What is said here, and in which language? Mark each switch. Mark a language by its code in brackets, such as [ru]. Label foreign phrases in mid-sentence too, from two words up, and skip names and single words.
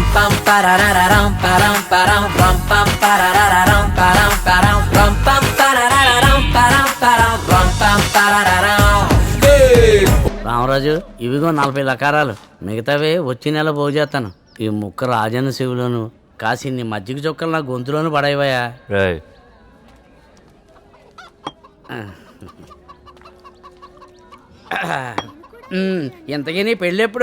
[te] pam parararam param param ram pam parararam param param ram pam parararam param param ram pam parararam. రామరాజు, ఇవిగో 40 లకారాలు, మిగతావే వచ్చే నెల పోగు చేస్తాను. ఈ ముక్క రాజన్న శివులోను కాసిన్ని మజ్జిగ చొక్కలు నా గొంతులోను పడేవయా. ఇంతకీ నీ పెళ్ళి ఎప్పుడు?